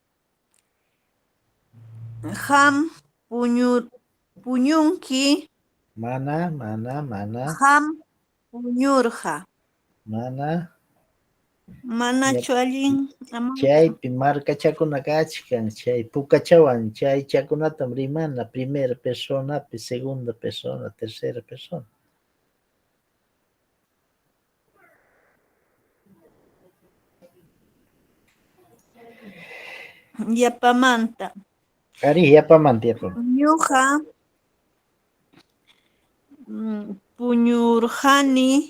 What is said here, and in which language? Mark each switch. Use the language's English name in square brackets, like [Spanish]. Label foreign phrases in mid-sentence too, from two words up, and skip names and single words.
[Quechua] Qam puñunki. Mana. Qam puñurqa. Manachu allin, Amauta? Chaypi markachakuna kachkan, chay pukachawan chay chakunatam rimana, primera personapi, [Spanish] segunda persona, tercera persona. [Quechua] Yapamanta. Ari, yapamanta. Ñuqa puñurqani.